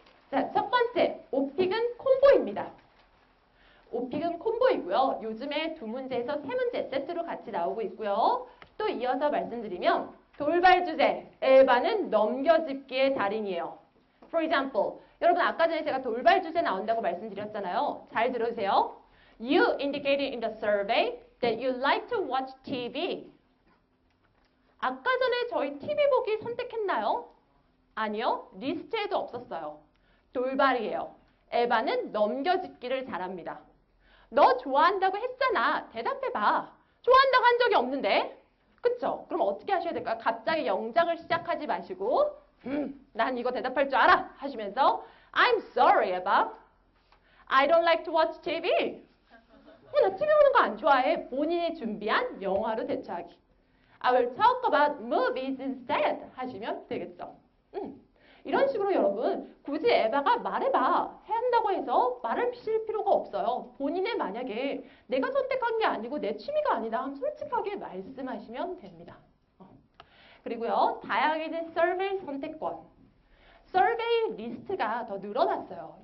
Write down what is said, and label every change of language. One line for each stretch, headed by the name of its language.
Korean: 자, 첫 번째, 오픽은 콤보입니다. 오픽은 콤보이고요. 요즘에 2문제에서 3문제 세트로 같이 나오고 있고요. 또 이어서 말씀드리면 돌발 주제, 에바는 넘겨짚기의 달인이에요.
English: For example,
Korean: 여러분 아까 전에 제가 돌발 주제 나온다고 말씀드렸잖아요. 잘 들어주세요.
English: You indicated in the survey that you like to watch TV.
Korean: 아까 전에 저희 TV 보기 선택했나요? 아니요. 리스트에도 없었어요. 돌발이에요. 에바는 넘겨짚기를 잘합니다. 너 좋아한다고 했잖아. 대답해봐. 좋아한다고 한 적이 없는데. 그쵸? 그럼 어떻게 하셔야 될까요? 갑자기 영작을 시작하지 마시고 난 이거 대답할 줄 알아 하시면서
English: I'm sorry,
Korean: 에바.
English: I don't like to watch TV.
Korean: 나 TV 보는 거 안 좋아해. 본인이 준비한 영화로 대처하기.
English: I will talk about movies instead
Korean: 하시면 되겠죠. 이런 식으로 여러분 굳이 에바가 말해봐 한다고 해서 말을 피실 필요가 없어요. 본인의 만약에 내가 선택한 게 아니고 내 취미가 아니다 하면 솔직하게 말씀하시면 됩니다. 그리고요. 다양해진 서베이 선택권. 서베이 리스트가 더 늘어났어요.